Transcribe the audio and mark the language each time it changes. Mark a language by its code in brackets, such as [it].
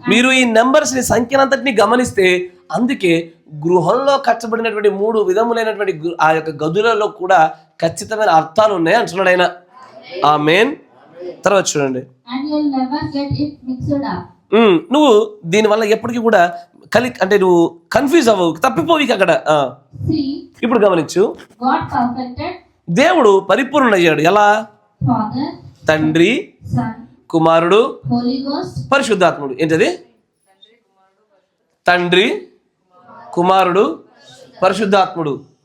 [te] మీరు ఈ నెంబర్స్ ని సంఖ్యనంతటిని గమనిస్తే అందుకే గృహంలో కట్టబడినటువంటి 3 విధములైనటువంటి ఆ యొక్క గదులలో కూడా ఖచ్చితమైన అర్థాలు ఉన్నాయి అంటున్నాడు ఆయన. ఆమేన్. తర్వాత చూడండి. [en] And you'll never get it mixed up. [te] నువ్వు దీనివల్ల ఎప్పటికీ కూడా అంటే నువ్వు కన్ఫ్యూజ్ అవ్వవు, తప్పిపోయి అక్కడ. [en] See, [te] ఇప్పుడు గమనించు, [en] God perfected [te] దేవుడు పరిపూర్ణయ్యాడు. ఎలా? [en] Father, [te] తండ్రి, [en] Son, [te] కుమారుడు, [en] Holy Ghost. [te] పరిశుద్ధాత్ముడు. ఏంటది? తండ్రి, కుమారుడు, పరిశుద్ధాత్ముడు.